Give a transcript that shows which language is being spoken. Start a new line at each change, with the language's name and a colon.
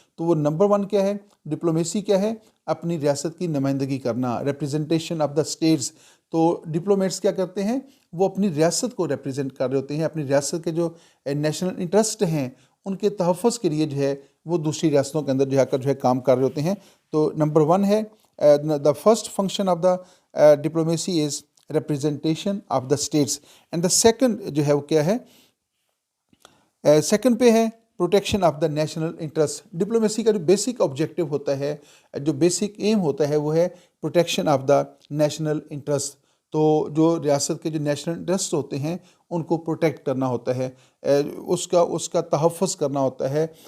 Urdu: تو وہ نمبر 1 کیا ہے؟ ڈپلومیسی کیا ہے؟ اپنی ریاست کی نمائندگی کرنا،
English: Representation of the states.
Urdu: تو ڈپلومیٹس کیا کرتے ہیں؟ وہ اپنی ریاست کو ریپرزینٹ کر رہے ہوتے ہیں، اپنی ریاست کے جو نیشنل انٹرسٹ ہیں ان کے تحفظ کے لیے جو ہے وہ دوسری ریاستوں کے اندر جو ہے کام کر رہے ہوتے ہیں. تو نمبر 1 ہے
English: The first function of the diplomacy is representation of the states. And the second
Urdu: جو ہے وہ کیا ہے؟
English: Second پہ ہے protection of the national interest.
Urdu: Diplomacy کا جو بیسک آبجیکٹیو ہوتا ہے، جو بیسک ایم ہوتا ہے وہ ہے
English: Protection of the national interest.
Urdu: تو جو ریاست کے جو نیشنل انٹرسٹ ہوتے ہیں ان کو پروٹیکٹ کرنا ہوتا ہے، اس کا تحفظ کرنا ہوتا ہے.